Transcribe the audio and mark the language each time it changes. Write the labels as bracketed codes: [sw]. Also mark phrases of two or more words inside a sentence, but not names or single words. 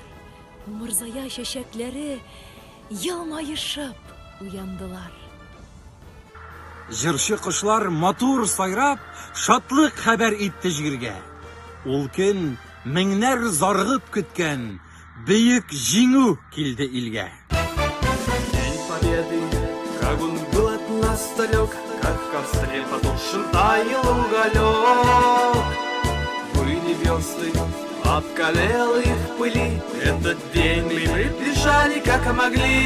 [tt] Умырзая чәчәкләре елмаешып уяндылар. Җырчы кошлар матур сайрап, шатлык хәбәр итте җиргә. Ул көн меңнәр заргып көткән бөек җиңү килде илгә. [ru] День Победы, как он был от нас далек, как в костре потушен таял уголек. Были звезды, обкалел их в пыли, этот день мы приближали как могли.